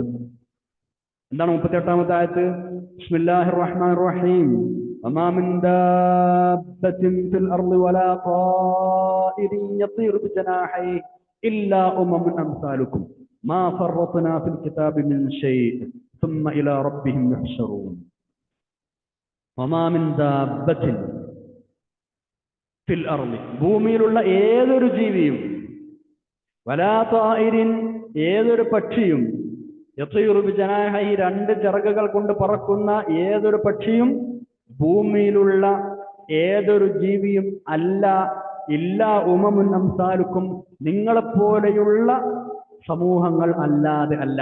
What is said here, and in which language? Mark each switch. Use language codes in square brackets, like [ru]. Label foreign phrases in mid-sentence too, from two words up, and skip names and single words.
[ml] എന്താണ് 38ാമത്തെ ആയത്ത്? [ar] بسم الله الرحمن الرحيم. وما من دابة في الأرض ولا طائر يطير بجناحيه إلا أمم أمثالكم ما فرطنا في الكتاب من شيء ثم إلى ربهم يحشرون. وما من دابة في الأرض, [ml] ഭൂമിയിലുള്ള ഏതൊരു ജീവിയും, [ar] ولا طائر, [ml] ഏതൊരു പക്ഷിയും, [ar] يطير بجناحيه, [ml] രണ്ട് ചിറകുകൾ കൊണ്ട് പറക്കുന്ന ഏതൊരു പക്ഷിയും, ഭൂമിയിലുള്ള ഏതൊരു ജീവിയും അല്ല, [ar] إلا أمم أمثالكم, [ml] നിങ്ങളെപ്പോലെയുള്ള സമൂഹങ്ങൾ അല്ലാതെ അല്ല.